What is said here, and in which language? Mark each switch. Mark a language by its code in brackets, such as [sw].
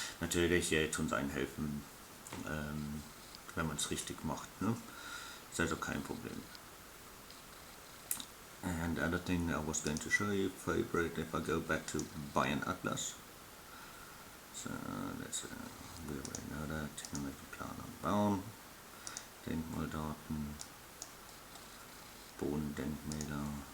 [de] Natürlich tun sie einem helfen, wenn man es richtig macht, ne? Ist also kein Problem. [en] And the other thing I was going to show you, favorite, if I go back to Bayern Atlas. So that's we already know that. [de] Plan und Bauen, Denkmaldaten, Bodendenkmäler.